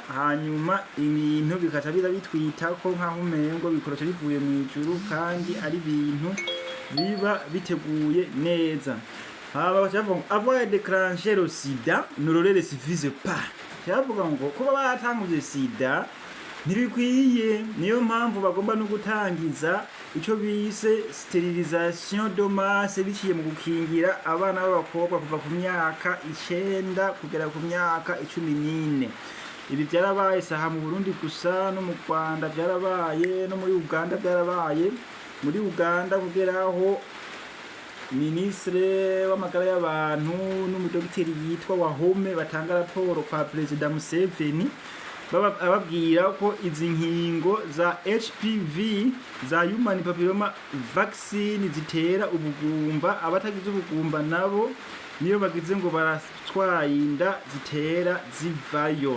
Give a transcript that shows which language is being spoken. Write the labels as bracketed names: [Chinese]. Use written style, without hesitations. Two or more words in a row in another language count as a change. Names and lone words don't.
[Rundi] Hanyuma ibintu bikaca biza bitwita ko nkaho umengo bikoroca bivuye mu ijuru kandi ari ibintu biba biteguye neza. [French] Avoir déclenché le sida ne le suffise pas. [Rundi] Cyavuga ngo kuba batanguje sida ntibikwiye, niyo mpamvu bagomba no gutangiza icyo bise [French] sterilisation de masse [Rundi] biciye mu gukingira abana b'abakobwa kuva ku myaka 9 kugera ku myaka 14. Ibi byarabaye saha mu Burundi gusa, no mu Rwanda byarabaye, no muri Uganda byarabaye. Muri Uganda kugeraho ministre w'amagara y'abantu n'umudokiteri yitwa Wahome batanga raporo kwa President Museveni ababwira ko izi nkingo za HPV za [English] human papilloma vaccine [Rundi] zitera ubugumba, abatagize ubugumba nabo niyo bagize ngo baratwaye inda zitera zivayo.